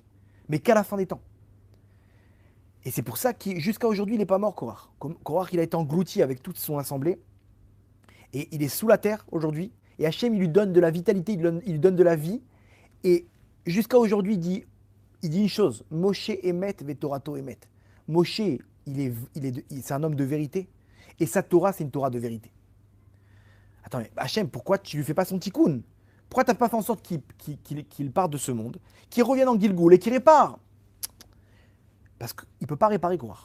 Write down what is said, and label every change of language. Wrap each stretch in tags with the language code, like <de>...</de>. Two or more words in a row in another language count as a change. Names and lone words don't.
<fr>Mais qu'à la fin des temps. Et c'est pour ça que jusqu'à aujourd'hui, il n'est pas mort, Korach. Korach, il a été englouti avec toute son assemblée, et il est sous la terre aujourd'hui. Et Hachem, il lui donne de la vitalité, il lui donne de la vie. Et jusqu'à aujourd'hui, il dit une chose.</fr> <he>משה אמת ותורתו אמת.</he> <fr>Moshe, c'est un homme de vérité. Et sa Torah, c'est une Torah de vérité. Attends, mais Hachem, pourquoi tu lui fais pas son tikkun? Pourquoi tu n'as pas fait en sorte qu'il parte de ce monde, qu'il revienne en Gilgoul et qu'il répare? Parce qu'il ne peut pas réparer Korach.</fr>